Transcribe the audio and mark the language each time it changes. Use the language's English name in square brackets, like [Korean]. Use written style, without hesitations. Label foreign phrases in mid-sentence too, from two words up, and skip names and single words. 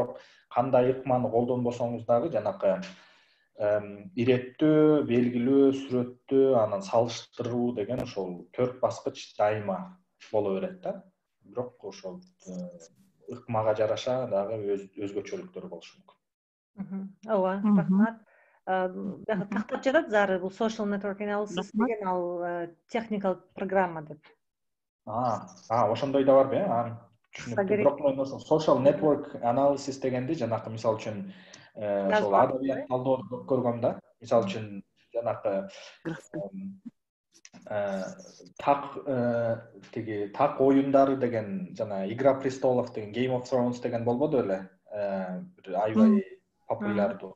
[Kyrgyz] Бирок кандай ыкманы колдонбосоңуз дагы жанакы иреттөө, белгилөө, сүрөттөө, анан салыштыруу деген ошол 4 баскыч дайыма боло берет да. Бирок ошол ыкмага жараша дагы өзгөчөлүктөр болушу мүмкүн. Ооба, рахмат. Тактап жатат Зары, бул [English] social network analysis [Kyrgyz] деген ал техникалык программа деп. Ошондой да барбы, түшүнүктүү. Бирок мен ошол [English] social network analysis [Kyrgyz] дегенди жанакы мисалы үчүн ошол адабият талдоону көп көргөм да. Мисалы үчүн жанакы так оюндары деген, жана Игра престолов деген, Game of Thrones деген болбоду эле? Бир аябай популярдуу.